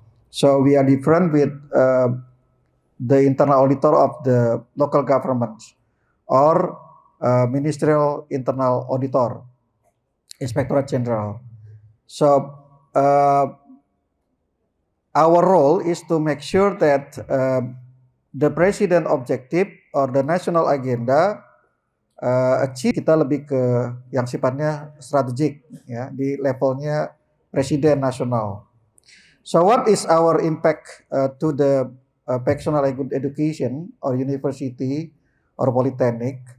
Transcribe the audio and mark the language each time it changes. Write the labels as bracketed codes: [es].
[en] So we are different with the internal auditor of the local governments or ministerial internal auditor, inspectorate general. So our role is to make sure that the president objective or the national agenda achieve. [id] Kita lebih ke yang sifatnya strategik ya di levelnya presiden nasional. [en] So what is our impact to the vocational education or university or polytechnic?